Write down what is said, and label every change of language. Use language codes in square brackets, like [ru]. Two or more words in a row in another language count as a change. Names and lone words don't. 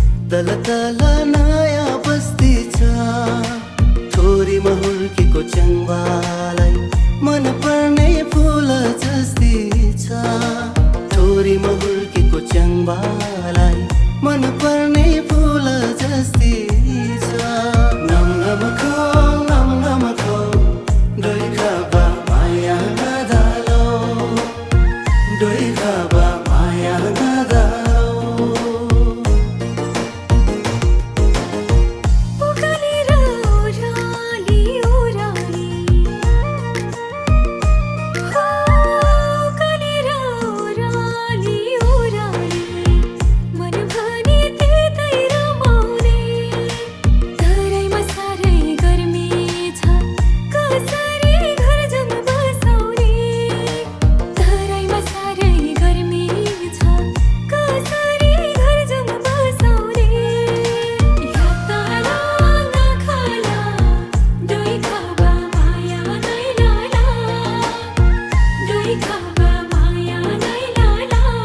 [ne] तल तल नयाँ बस्ती छ। थोरीमा हुर्केको च्याङ्बालाई मन पर्ने फुल जस्ती छ। थोरीमा हुर्केको च्याङ्बालाई मन पर्ने फुल जस्ती छ। [taj] नम नम खो, नम नम खो, डोइ खाबा माया नदालो, डोइ खाबा माया नदालो। [ne] उकालेर ओह्राली, ओह्राली। हो, उकालेर ओह्राली, ओह्राली। मन भने त्यतै रमाउने। तराईमा साह्रै गर्मी छ, कसरी घर जाउँ बसाउने? तराईमा साह्रै गर्मी छ, कसरी घर जाउँ बसाउने? [taj] यातना नखाला, डोइ खाबा माया नै लाला, डोइ खाबा माया नै लाला।